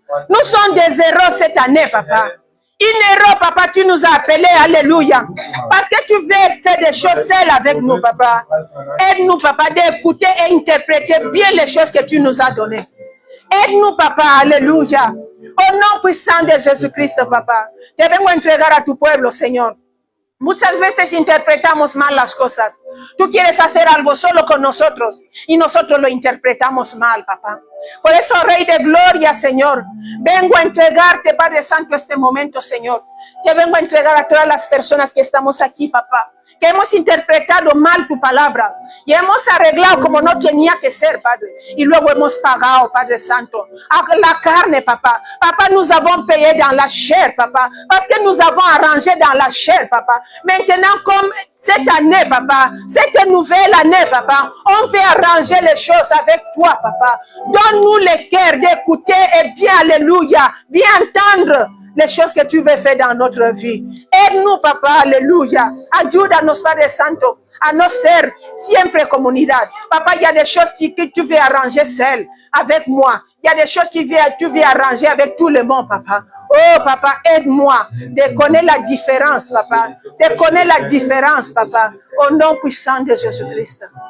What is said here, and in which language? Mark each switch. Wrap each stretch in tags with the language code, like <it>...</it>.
<fr>Nous sommes des héros cette année, papa. Une héros, papa, tu nous as appelés, alléluia. Parce que tu veux faire des choses seules avec nous, papa. Aide-nous, papa, d'écouter et interpréter bien les choses que tu nous as données. Aide-nous, papa, alléluia. Au nom puissant de Jesucristo, papa.</fr> <es>Te vengo a entregar a tu pueblo, Señor. Muchas veces interpretamos mal las cosas. Tú quieres hacer algo solo con nosotros y nosotros lo interpretamos mal, papá. Por eso, Rey de Gloria, Señor, vengo a entregarte, Padre Santo, este momento, Señor. Te vengo a entregar a todas las personas que estamos aquí, papá, que hemos interpretado mal tu palabra y hemos arreglado como no tenía que ser, Padre. Y luego hemos pagado, Padre Santo, a la carne, papa.</es> <fr>Papa, nous avons payé dans la chair, papa, parce que nous avons arrangé dans la chair, papa. Maintenant, comme cette année, papa, cette nouvelle année, papa, on veut arranger les choses avec toi, papa. Donne-nous le cœur d'écouter et bien, alléluia, bien entendre les choses que tu veux faire dans notre vie. Aide-nous, papa, alléluia.</fr> <es>Ayúdanos, Padre Santo, a no ser siempre comunidad.</es> <fr>Papa, il y a des choses que tu veux arranger seul avec moi. Il y a des choses que tu veux arranger avec tout le monde, papa. Oh, papa, aide-moi de connaître la différence, papa. De connaître la différence, papa. Au nom puissant de Jésus-Christ.</fr>